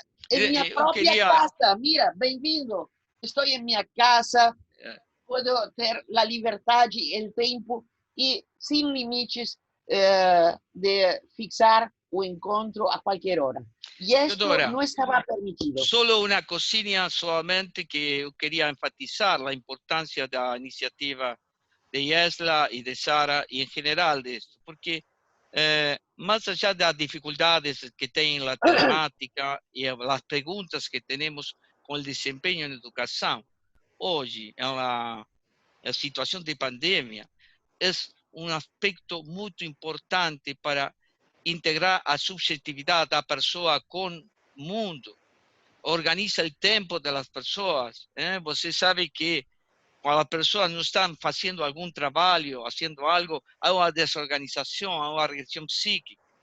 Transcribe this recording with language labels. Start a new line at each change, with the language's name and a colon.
Portuguese: Em minha própria casa. Mira, bem-vindo. Estou em minha casa. Posso ter a liberdade, o tempo e sem limites de fixar o encontro a qualquer hora.
Spanish: Y esto no estaba permitido. Solo una cosilla solamente que yo quería enfatizar la importancia de la iniciativa de Yesla y de Sara y en general de esto, porque más allá de las dificultades que tiene la telemática y las preguntas que tenemos con el desempeño en educación, hoy en la situación de pandemia, es
Portuguese: um aspecto muito importante para integrar a subjetividade da pessoa com o mundo. Organiza o tempo das pessoas. Você sabe que quando as pessoas não estão fazendo algum trabalho, fazendo algo, há uma desorganização, há uma reação psíquica.